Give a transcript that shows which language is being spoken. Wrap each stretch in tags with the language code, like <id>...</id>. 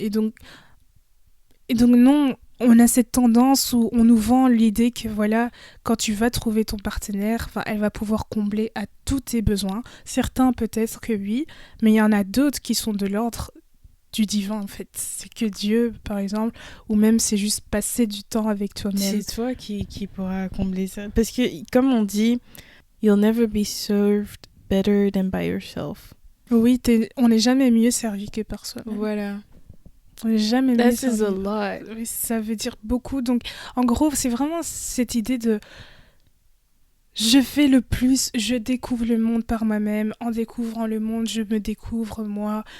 <fr>Et donc non, on a cette tendance où on nous vend l'idée que voilà, quand tu vas trouver ton partenaire, elle va pouvoir combler à tous tes besoins. Certains peut-être que oui, mais il y en a d'autres qui sont de l'ordre du divin en fait. C'est que Dieu par exemple, ou même c'est juste passer du temps avec toi-même. C'est toi qui pourra combler ça. Parce que comme on dit,</fr> <en>you'll never be served better than by yourself.</en> <fr>Oui, on n'est jamais mieux servi que par soi-même. Voilà. On n'est jamais mieux</fr> <en>servi. That is a lot.</en> <fr>Oui, ça veut dire beaucoup. Donc en gros, c'est vraiment cette idée de je fais le plus, je découvre le monde par moi-même. En découvrant le monde, je me découvre moi.</fr>